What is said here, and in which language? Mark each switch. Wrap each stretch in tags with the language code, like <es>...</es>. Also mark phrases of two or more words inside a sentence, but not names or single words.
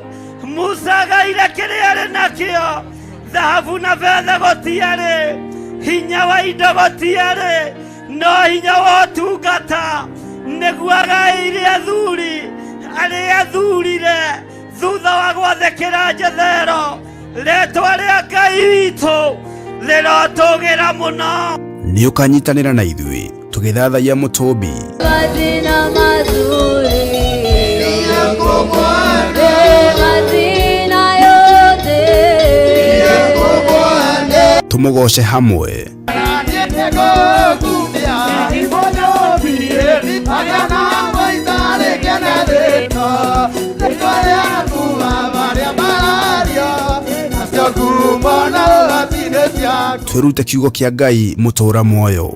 <ki>Musa agaire kĩrĩa arĩ nakĩo, thahabu na betha gũtiarĩ, hinya wa indo gũtiarĩ, no hinya wa ũtungata nĩguo agaĩire athuri arĩa athurire thutha wa gwathĩkĩra Jethero. Rĩĩtwa rĩa Ngai witũ rĩrotũgĩra mũno. Nĩ ũkanyitanĩra na ithuĩ tũgĩthathaiya Mũtũmbi.</ki> <sw>Majina mazuri majina yote</sw> <ki>Tũmũgoce hamwe. Twĩrute kiugo kĩa Ngai mũtũũra muoyo.</ki>